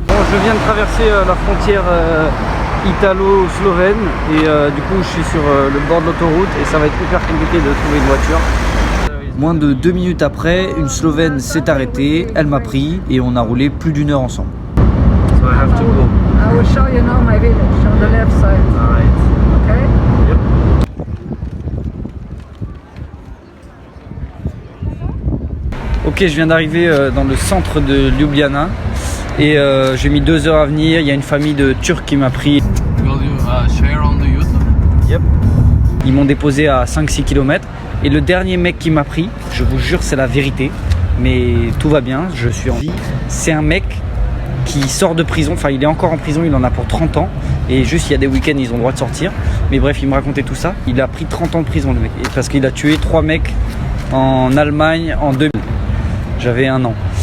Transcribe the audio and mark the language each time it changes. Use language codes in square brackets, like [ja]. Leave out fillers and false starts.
[fr] Bon, je viens de traverser la frontière italo-slovène et du coup je suis sur le bord de l'autoroute et ça va être hyper compliqué de trouver une voiture. Moins de 2 minutes après, une Slovène s'est arrêtée, elle m'a pris et on a roulé plus d'1 heure ensemble. [en] So I have to go. I will show you now my village on the left side. All right. Okay? Yep. [fr] Ok, je viens d'arriver dans le centre de Ljubljana et j'ai mis 2 heures à venir. Il y a une famille de Turcs qui m'a pris. [en] Will you share on the YouTube? Yep. [fr] Ils m'ont déposé à 5-6 km et le dernier mec qui m'a pris, je vous jure c'est la vérité, mais tout va bien, je suis en vie. C'est un mec qui sort de prison, enfin il est encore en prison, il en a pour 30 ans et juste il y a des week-ends ils ont le droit de sortir. Mais bref, il me racontait tout ça. Il a pris 30 ans de prison le mec, parce qu'il a tué 3 mecs en Allemagne en 2000. J'avais 1 an.